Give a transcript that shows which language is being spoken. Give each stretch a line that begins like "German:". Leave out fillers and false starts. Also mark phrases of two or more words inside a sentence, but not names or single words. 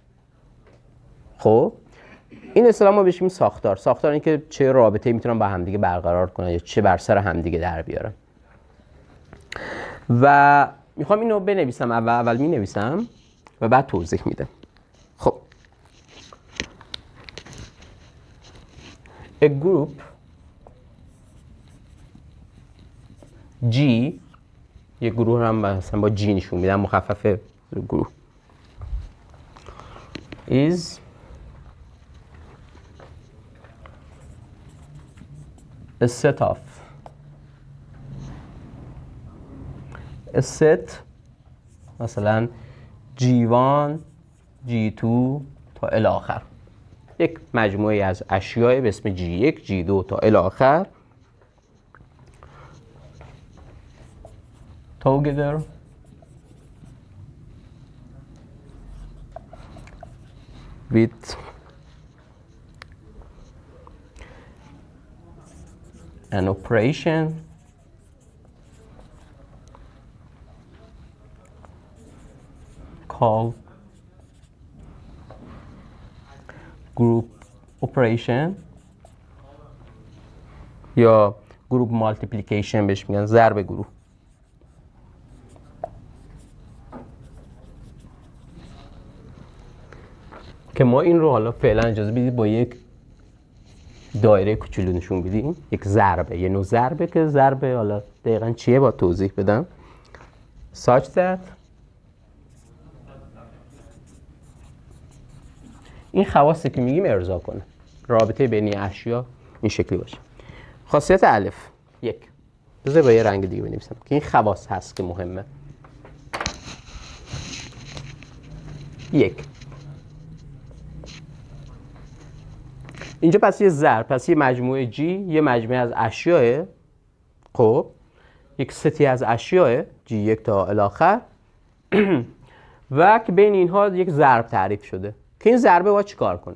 Persian: خب این اصطلاح ما بهش میگیم ساختار. ساختار این که چه رابطه‌ای میتونن با هم دیگه برقرار کنن یا چه بر سر هم دیگه در بیارن. و میخوام اینو بنویسم، اول مینویسم و بعد توضیح میدم. خب
English: a group G،
Persian: یه گروه هم مثلا با G نشون میدم مخفف گروه، is
English: a set
Persian: مثلا G1 G2 تا الی آخر، یک مجموعه از اشیاء به اسم G1 G2 تا الی آخر
English: together with an operation called group operation
Persian: یا
English: group multiplication
Persian: بهش میگن، ضرب گروه. که ما این رو حالا فعلا اجازه بدید با یک دایره کوچولو نشون بدیم، یک ضربه، یه نوع ضربه که ضربه حالا دقیقاً چیه با توضیح بدم.
English: such that
Persian: این خواصی که میگیم ارضا کنه، رابطه بین اشیا این شکلی باشه. خاصیت الف یک، بذار با یه رنگ دیگه بنویسم که این خواص هست که مهمه. یک، اینجا پس یه ضرب، پس یه مجموعه G یه مجموعه از اشیاء، خب یک ستی از اشیاء G1 تا الی آخر و که بین اینها یک ضرب تعریف شده که این ضربه باید چیکار کنه.